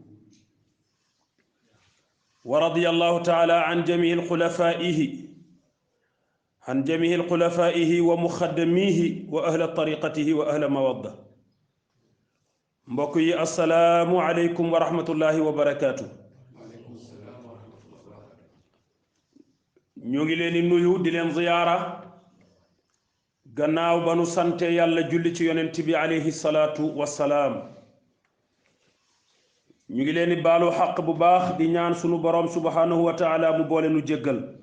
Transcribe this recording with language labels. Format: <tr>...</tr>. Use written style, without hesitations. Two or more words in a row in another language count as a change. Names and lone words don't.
<ar>ورضي الله تعالى عن جميع خلفائه ومخدميه وأهل طريقته وأهل موضة. مبكي السلام عليكم ورحمة الله وبركاته.</ar> <wo>ñu ngi leen di nuyu di leen ziyaara gannaaw ba nu sante yàlla julli ci yonent bi</wo> <ar>عليه الصلاة والسلام.</ar> <wo>ñu ngi leen di baalu xaq bu baax di ñaan sunu borom</wo> <ar>سبحانه وتعالى</ar> <wo>mu boole nu jéggal.</wo>